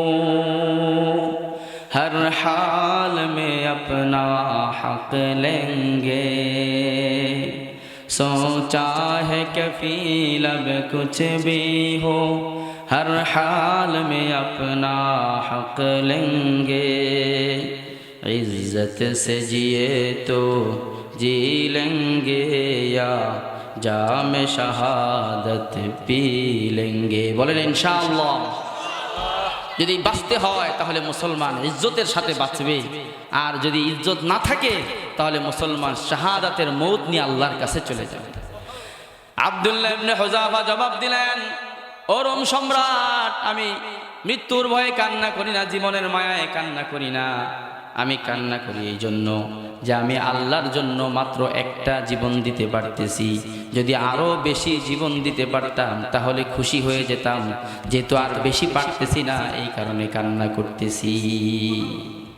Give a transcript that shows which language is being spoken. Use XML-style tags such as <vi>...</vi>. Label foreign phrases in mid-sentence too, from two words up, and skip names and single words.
<ur>ہر حال میں اپنا حق لیں گے، سوچا ہے کفیل اب کچھ بھی ہو، ہر حال میں اپنا حق لیں گے، عزت سے جیے تو جی لیں گے، یا جام شہادت پی لیں گے.</ur> <bn>বলেন ইনশাআল্লাহ। যদি বাঁচতে হয় তাহলে মুসলমান ইজ্জতের সাথে বাঁচবে, আর যদি ইজ্জত না থাকে তাহলে মুসলমান শাহাদাতের মৌত নিয়ে আল্লাহর কাছে চলে যাবে। আব্দুল্লাহ ইবনে হুযাফা জবাব দিলেন, ও রোম সম্রাট, আমি মৃত্যুর ভয়ে কান্না করি না, জীবনের মায়ায় কান্না করি না, আমি কান্না করি এই জন্য যে আমি আল্লাহর জন্য মাত্র একটা জীবন দিতে পারতেছি, যদি আরো বেশি জীবন দিতে পারতাম তাহলে খুশি হয়ে যেতাম, যেহেতু আর বেশি পারতেছি না এই কারণে কান্না করতেছি।</bn>